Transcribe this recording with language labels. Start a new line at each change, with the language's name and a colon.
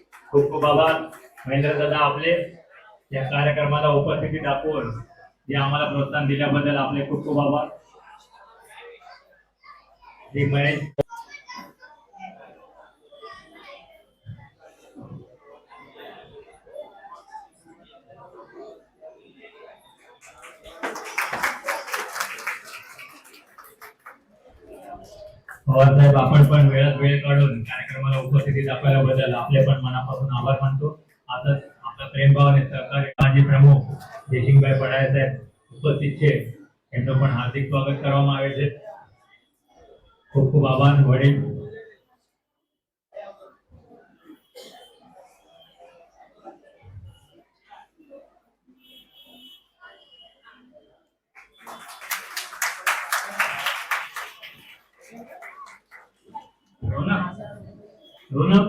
Gujarati: ખૂબ ખૂબ આભાર
Marathi: મહેન્દ્ર દાદા, आपले या कार्यक्रमाला उपस्थिती दाखवून जे आम्हाला प्रोत्साहन दिल्याबद्दल आपले खूप खूप आभार. जी महेश पवार साहेब, आपण पण वेळात वेळ काढून कार्यक्रमाला उपस्थिती दाखवल्याबद्दल आपले पण मनापासून आभार मानतो. आता आपला प्रेमभाव आणि सहकार्य माजी प्रमुख
Gujarati: જયસિંહભાઈ પડાય સાહેબ ઉપસ્થિત છે, એમનું પણ હાર્દિક સ્વાગત કરવામાં આવે છે. ખૂબ ખૂબ આભાર. વડીલ રોનક ખૂબ